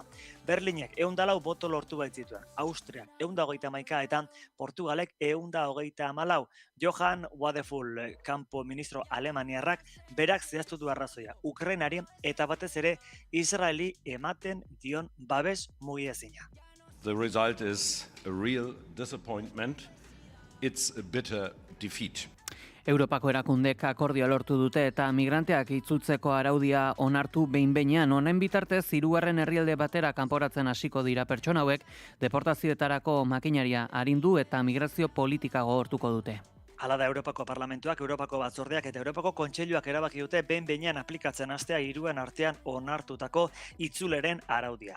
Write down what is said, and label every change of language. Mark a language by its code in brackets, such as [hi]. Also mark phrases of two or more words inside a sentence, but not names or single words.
[eu] Berlinek 104 boto lortu baitzituen, Austriak 131 eta Portugalek 134. Johann Wadefull, kanpo ministro alemaniarrak, berak zehaztu du arrazoia, Ukrainari eta batez ere Israeli ematen dion babes mugiezina. [en] The result is a real disappointment. It's a bitter defeat. [eu] Europako erakundek akordioa lortu dute eta migranteak itzultzeko araudia onartu behin-behinean. Honen bitartez, 3. herrialde batera kanporatzen hasiko dira pertsona hauek, deportazioetarako makinaria arindu eta migrazio politika gogortuko dute. Hala da, Europako Parlamentuak, Europako Batzordeak eta Europako Kontseiluak erabaki dute behin-behinean aplikatzen hastea 3 artean onartutako itzuleren araudia.